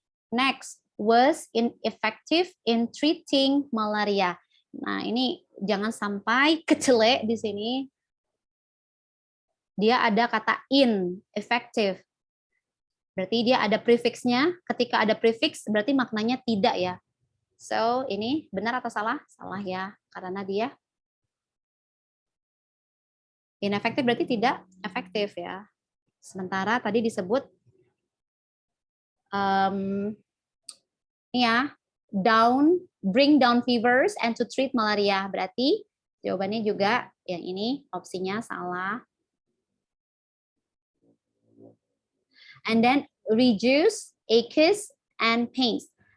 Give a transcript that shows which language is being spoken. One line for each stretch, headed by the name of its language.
English: Next, was ineffective in treating malaria.
Indonesian: Nah, ini jangan sampai kecele di sini. Dia ada kata in, effective. Berarti dia ada prefixnya. Ketika ada prefix, berarti maknanya tidak ya. So, ini benar atau salah? Salah ya, karena dia ineffective berarti tidak efektif ya. Sementara tadi disebut ya,
English: bring down fevers and to treat malaria.
Indonesian: Berarti jawabannya juga yang ini opsinya salah.
English: And then reduce aches and pains.